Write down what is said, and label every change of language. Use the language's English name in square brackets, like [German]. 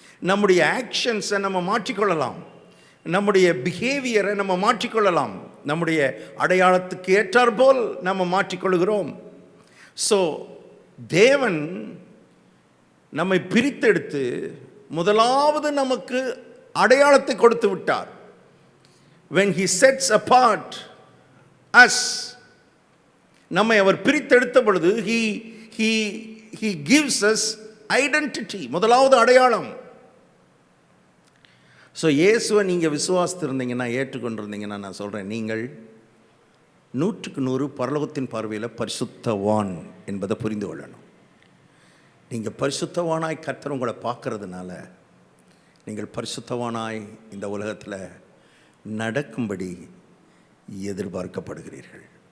[Tamil] நம்முடைய ஆக்ஷன்ஸை நம்ம மாற்றிக்கொள்ளலாம், நம்முடைய பிஹேவியரை நம்ம மாற்றிக்கொள்ளலாம். நம்முடைய அடையாளத்துக்கு ஏற்றாற்போல் நம்ம மாற்றிக்கொள்கிறோம். ஸோ தேவன் நம்மை பிரித்தெடுத்து முதலாவது நமக்கு அடையாளத்தை கொடுத்து விட்டார். [English] when he sets apart us, [Tamil] நம்மை அவர் பிரித்தெடுத்த பொழுது [English] he gives us identity, [Tamil] முதலாவது அடையாளம். ஸோ இயேசுவை நீங்கள் விசுவாசித்திருந்தீங்கன்னா, ஏற்றுக்கொண்டிருந்தீங்கன்னா, நான் சொல்கிறேன், நீங்கள் 100% பரலோகத்தின் பார்வையில் பரிசுத்தவான் என்பதை புரிந்து கொள்ளணும். நீங்கள் பரிசுத்தவானாய் கர்த்தர் உங்களை பார்க்கறதுனால நீங்கள் பரிசுத்தவானாய் இந்த உலகத்தில் நடக்கும்படி எதிர்பார்க்கப்படுகிறீர்கள்.